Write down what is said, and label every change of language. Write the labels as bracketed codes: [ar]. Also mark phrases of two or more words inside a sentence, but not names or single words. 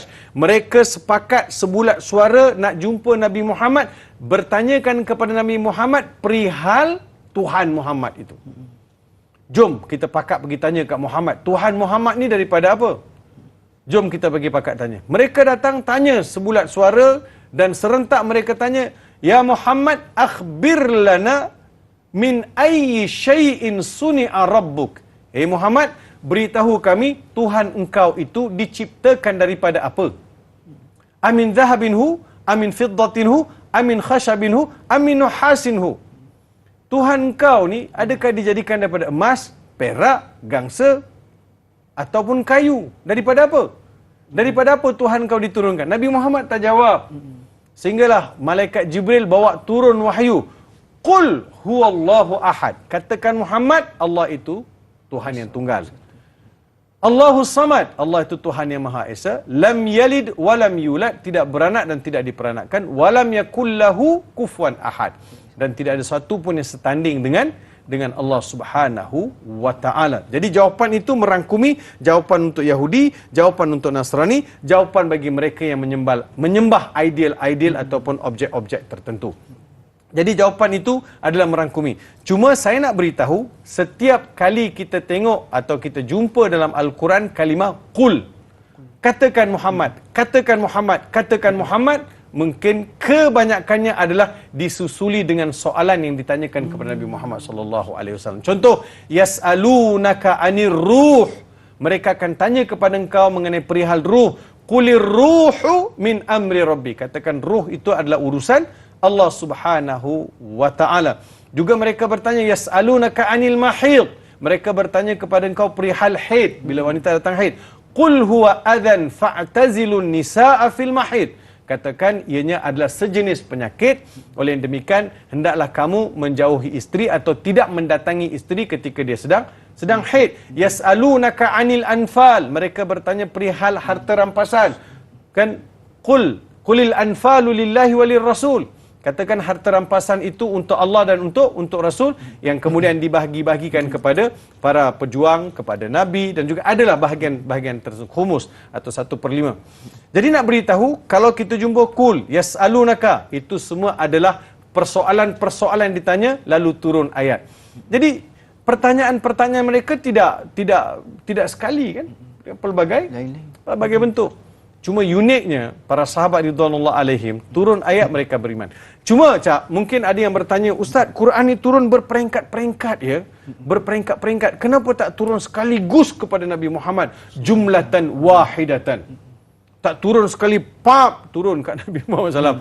[ms] Mereka sepakat sebulat suara nak jumpa Nabi Muhammad, bertanyakan kepada Nabi Muhammad perihal Tuhan Muhammad itu. Jom kita pakat pergi tanya kat Muhammad, Tuhan Muhammad ni daripada apa? Jom kita pergi pakat tanya. Mereka datang tanya sebulat suara dan serentak mereka tanya, [ar] يا محمد، أخبرنا من أي شيء صنع ربك. [ms] Muhammad, beritahu kami Tuhan engkau itu diciptakan daripada apa? [ar] أمن ذهب هو، أمن فضة هو، أمن خشب هو، أمن نحاس هو. [ms] Tuhan engkau ni adakah dijadikan daripada emas, perak, gangsa ataupun kayu? Daripada apa? Daripada apa Tuhan engkau diturunkan? Nabi Muhammad tak jawab. Sehinggalah malaikat Jibril bawa turun wahyu. [ar] قل هو الله أحد. [ms] Katakan Muhammad, Allah itu Tuhan yang tunggal. [ar] الله صمد. [ms] Allah itu Tuhan yang Maha Esa. [ar] لم يلد ولم يولد. [ms] Tidak beranak dan tidak diperanakkan. [ar] ولم يكن له كفوا أحد. [ms] Dan tidak ada satu pun yang setanding dengan Allah [ar] سبحانه وتعالى. [ms] Jadi jawapan itu merangkumi jawapan untuk Yahudi, jawapan untuk Nasrani, jawapan bagi mereka yang menyembah ideal-ideal ataupun objek-objek tertentu. Jadi jawapan itu adalah merangkumi. Cuma saya nak beritahu, setiap kali kita tengok atau kita jumpa dalam Al-Quran kalimah qul, katakan Muhammad, katakan Muhammad, katakan Muhammad, mungkin kebanyakannya adalah disusuli dengan soalan yang ditanyakan kepada Nabi Muhammad SAW. Contoh, [ar] يسألونك عن الروح. [ms] Mereka akan tanya kepada engkau mengenai perihal ruh. [ar] قل الروح من أمر ربي. [ms] Katakan ruh itu adalah urusan Allah [ar] سبحانه وتعالى. [ms] Juga mereka bertanya, [ar] يسألونك عن المحيض. [ms] Mereka bertanya kepada engkau perihal haid, bila wanita datang haid. [ar] قل هو أذى فاعتزلوا النساء في المحيض. [ms] Katakan ianya adalah sejenis penyakit, oleh yang demikian hendaklah kamu menjauhi isteri atau tidak mendatangi isteri ketika dia sedang haid. [ar] يسألونك عن الأنفال. [ms] Mereka bertanya perihal harta rampasan. [ar] Kan قل الأنفال لله والرسول. [ms] Katakan harta rampasan itu untuk Allah dan untuk Rasul, yang kemudian dibahagi-bahagikan kepada para pejuang, kepada Nabi, dan juga adalah bahagian tersebut khumus atau 1/5. Jadi nak beritahu, kalau kita jumpa kul, yas'alunaka, itu semua adalah persoalan-persoalan ditanya lalu turun ayat. Jadi pertanyaan-pertanyaan mereka tidak sekali kan, pelbagai bentuk. Cuma uniknya para sahabat [ar] رضوان الله عليهم, [ms] turun ayat mereka beriman. Cuma mungkin ada yang bertanya, Ustaz, Quran ni turun berperingkat-peringkat ya, berperingkat-peringkat. Kenapa tak turun sekaligus kepada Nabi Muhammad [ar] جملة واحدة? [ms] Tak turun sekali turun kat Nabi Muhammad SAW.